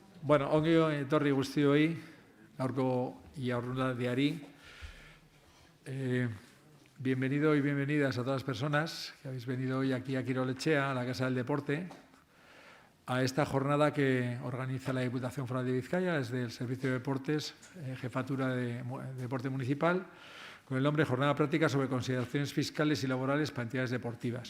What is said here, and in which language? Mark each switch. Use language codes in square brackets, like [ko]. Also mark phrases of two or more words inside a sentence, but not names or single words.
[eu] Bueno, ongi etorri guztioi, gaurko jardunaldiari. [es] Bienvenido y bienvenidas a todas las personas que habéis venido hoy aquí a Kirol-Etxea, a la Casa del Deporte, a esta jornada que organiza la Diputación Foral de Vizcaya desde el Servicio de Deportes, Jefatura de Deporte Municipal, con el nombre Jornada Práctica sobre consideraciones fiscales y laborales para entidades deportivas.